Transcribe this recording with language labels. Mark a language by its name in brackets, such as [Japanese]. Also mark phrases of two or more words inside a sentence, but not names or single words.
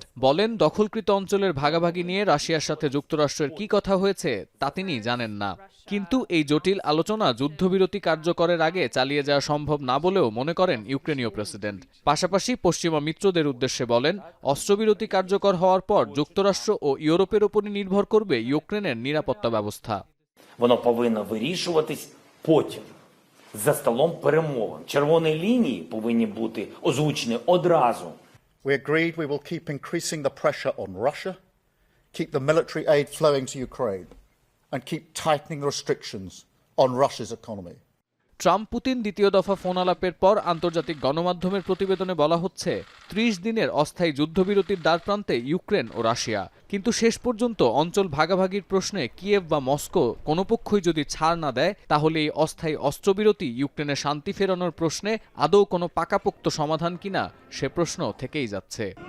[Bangla] বলেন, দখলকৃত অঞ্চলের ভাগাভাগি নিয়ে রাশিয়ার সাথে যুক্তরাষ্ট্রের কি কথা হয়েছে তা তিনি জানেন না। কিন্তু এই জটিল আলোচনা যুদ্ধবিরতি কার্যকরের আগে চালিয়ে যাওয়া সম্ভব না বলেও মনে করেন ইউক্রেনীয় প্রেসিডেন্ট। পাশাপাশি পশ্চিমা মিত্রদের উদ্দেশ্যে বলেন, অস্ত্রবিরতি কার্যকর হওয়ার পর যুক্তরাষ্ট্র ও ইউরোপের ওপরই নির্ভর করবে ইউক্রেনের নিরাপত্তা ব্যবস্থা। [Ukrainian] Воно повинно вирішуватись потім, за столом перемовин. Червоні лінії повинні бути озвучені одразу. [English] We agreed we will keep increasing the pressure on Russia, keep the military aid flowing to Ukraine, and keep tightening restrictions on Russia's economy. [Bangla] ট্রাম্প পুতিন দ্বিতীয় দফা ফোন আলাপের পর আন্তর্জাতিক গণমাধ্যমের প্রতিবেদনে বলা হচ্ছে ৩০ দিনের অস্থায়ী যুদ্ধবিরতির দ্বারপ্রান্তে ইউক্রেন ও রাশিয়া। কিন্তু শেষ পর্যন্ত অঞ্চল ভাগাভাগির প্রশ্নে কিয়েভ বা মস্কো কোনো পক্ষই যদি ছাড় না দেয়, তাহলে এই অস্থায়ী অস্ত্রবিরতি ইউক্রেনে শান্তি ফেরানোর প্রশ্নে আদৌ কোনো পাকাপোক্ত সমাধান কিনা সে প্রশ্ন থেকেই যাচ্ছে।